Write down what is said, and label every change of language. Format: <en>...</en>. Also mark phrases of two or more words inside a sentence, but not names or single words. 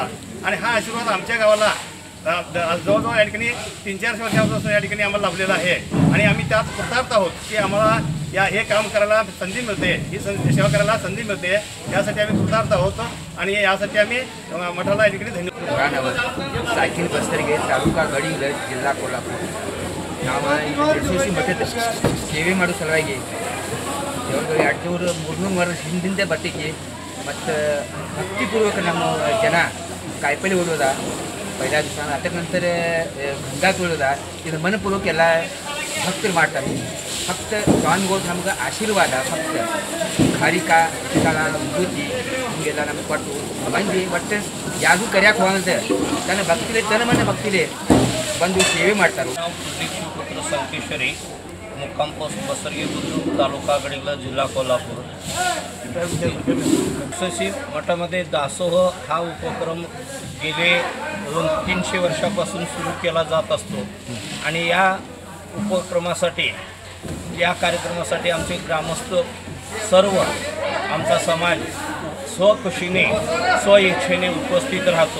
<mr>आणि हा आशीर्वाद आमच्या गावाला जवळजवळ या ठिकाणी 3-4 वर्षापासून या ठिकाणी आम्हाला लाभलेला आहे आणि आम्ही त्यात कृतार्थ आहोत की आम्हाला हे काम करायला संधी मिळते, ही सेवा करायला संधी मिळते, यासाठी आम्ही कृतार्थ आहोत आणि यासाठी आम्ही मठाला या ठिकाणी धन्यवाद.</mr> <kn>सायकल बस्तರಿಗೆ ತಾಲೂಕಾ ಗಡಿಗೆ ಜಿಲ್ಲಾ ಕೋಲ್ಹಾಪುರ ನಾವು ಯಶಸ್ವಿ ಮಠದ ಸೇವೆ ಮಾಡೋ ಸಲುವಾಗಿ ಯಾವಾಗ 200-300 ವರ್ಷ ಹಿಂದಿಂದ ಬರ್ತಿದ್ವಿ ಮತ್ತು ಭಕ್ತಿಪೂರ್ವಕ ನಮ್ಮ ಜನ ಕಾಯಿಪಲ್ಲೆ ಓದೋದ</kn> <mr>पहिल्या दिवसानं त्यानंतर गंगा तुळजा</mr> <kn>ಇದು मनपूर्वक ಎಲ್ಲ ಭಕ್ತರು ಮಾಡ್ತಾರೆ. फक्त स्वामीಗಳು ನಮ್ಗೆ ಆಶೀರ್ವಾದ ಫಕ್ತ ಖಾರಿಕ ಕಾಲ ವಿಭೂತಿ ಹಿಂಗೆಲ್ಲ ನಮ್ಗೆ ಕೊಟ್ಟು ಮಂದಿ ಒಟ್ಟು ಯಾವುದು ಕರ್ಯಾಕೆ ಹೋಗಂತೆ ತನ್ನ ಭಕ್ತಿಲೆ ತನ್ನ ಮನೆ ಭಕ್ತಿಲೆ ಬಂದು ಸೇವೆ ಮಾಡ್ತಾರೆ.</kn> <mr>ನಾವು ಪ್ರದೀಪ್ ಶಿವಪುತ್ರ ಸಂಕೇಶ್ವರಿ मुक्काम पोस्ट बसरगे बुद्रुक तालुका गडिंगला जिल्हा कोल्हापूर. यशस्वी मठामध्ये दासोह हा उपक्रम गेले 200-300 वर्षापासून सुरू केला जात असतो आणि या उपक्रमासाठी या कार्यक्रमासाठी आमचे ग्रामस्थ सर्व आमचा समाज स्वखुशीने स्वइच्छेने उपस्थित राहतो.</mr>